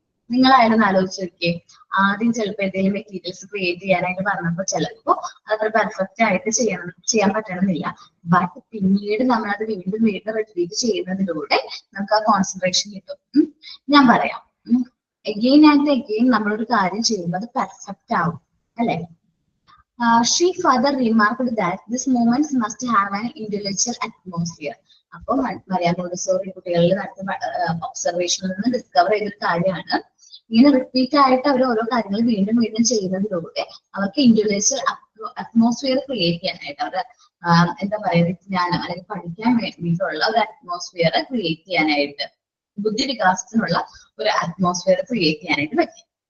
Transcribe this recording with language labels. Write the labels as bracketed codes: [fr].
[ml] നിങ്ങളായാലും ആലോചിച്ച് നോക്കിയേ. ആദ്യം ചിലപ്പോൾ എന്തെങ്കിലും മെറ്റീരിയൽസ് ക്രിയേറ്റ് ചെയ്യാനായിട്ട് പറഞ്ഞപ്പോൾ ചിലപ്പോ അതത്ര പെർഫെക്റ്റ് ആയിട്ട് ചെയ്യാൻ പറ്റണമെന്നില്ല. ബട്ട് പിന്നീട് നമ്മളത് വീണ്ടും റിപ്പീറ്റ് ചെയ്യുന്നതിലൂടെ നമുക്ക് ആ കോൺസെൻട്രേഷൻ കിട്ടും. ഞാൻ പറയാം, എഗെയിൻ ആൻഡ് എഗെയിൻ നമ്മളൊരു കാര്യം ചെയ്യുമ്പോൾ അത് പെർഫെക്റ്റ് ആവും അല്ലെ? [en] She further remarked that these movements must have an intellectual atmosphere. [ml] അപ്പൊ മരിയ മോണ്ടിസോറി കുട്ടികളിൽ നടത്തുന്ന ഒബ്സർവേഷനിൽ നിന്ന് ഡിസ്കവർ ചെയ്തൊരു കാര്യമാണ്, ഇങ്ങനെ റിപ്പീറ്റ് ആയിട്ട് അവർ ഓരോ കാര്യങ്ങൾ വീണ്ടും വീണ്ടും ചെയ്യുന്നതിലൂടെ അവർക്ക് ഇന്റലക്ച്വൽ അറ്റ്മോസ്ഫിയർ ക്രിയേറ്റ് ചെയ്യാനായിട്ട്, അവരുടെ എന്താ പറയുക വിജ്ഞാനം അല്ലെങ്കിൽ പഠിക്കാൻ വേണ്ടിയിട്ടുള്ള ഒരു അറ്റ്മോസ്ഫിയർ ക്രിയേറ്റ് ചെയ്യാനായിട്ട്, ബുദ്ധി വികാസത്തിനുള്ള ഒരു അറ്റ്മോസ്ഫിയർ ക്രിയേറ്റ് ചെയ്യാനായിട്ട് പറ്റും.